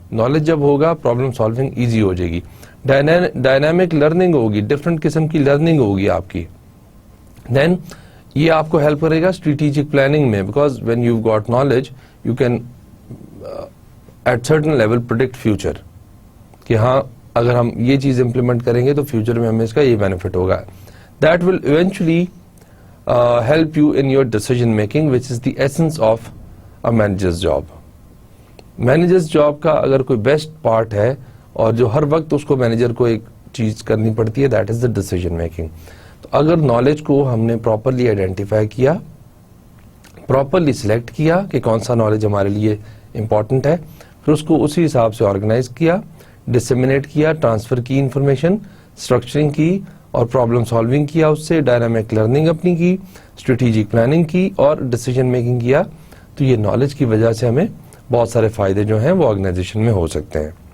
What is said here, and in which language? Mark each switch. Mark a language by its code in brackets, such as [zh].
[ur] Knowledge جب ہوگا problem solving easy ہو جائے گی. ڈائنامک لرننگ ہوگی, ڈفرنٹ قسم کی لرننگ ہوگی آپ کی. دین یہ آپ کو ہیلپ کرے گا اسٹریٹجک پلاننگ میں, [en] because when you got knowledge you can at certain level predict future, [ur] کہ ہاں اگر ہم یہ چیز امپلیمنٹ کریں گے تو فیوچر میں ہمیں اس کا یہ بینیفٹ ہوگا. [en] That will eventually help you in your decision making, which is the essence of a manager's job. [ur] Manager's job کا اگر کوئی بیسٹ پارٹ ہے اور جو ہر وقت اس کو مینیجر کو ایک چیز کرنی پڑتی ہے, [en] that is the decision making. [ur] تو اگر نالج کو ہم نے پراپرلی آئیڈینٹیفائی کیا, پراپرلی سلیکٹ کیا کہ کون سا نالج ہمارے لیے امپورٹنٹ ہے, پھر اس کو اسی حساب سے آرگنائز کیا, ڈسمینیٹ کیا, ٹرانسفر کی انفارمیشن, اسٹرکچرنگ کی اور پرابلم سالونگ کیا, اس سے ڈائنامک لرننگ اپنی کی, اسٹریٹجک پلاننگ کی اور ڈیسیژن میکنگ کیا, تو یہ نالج کی وجہ سے ہمیں بہت سارے فائدے جو ہیں وہ آرگنائزیشن میں ہو سکتے ہیں.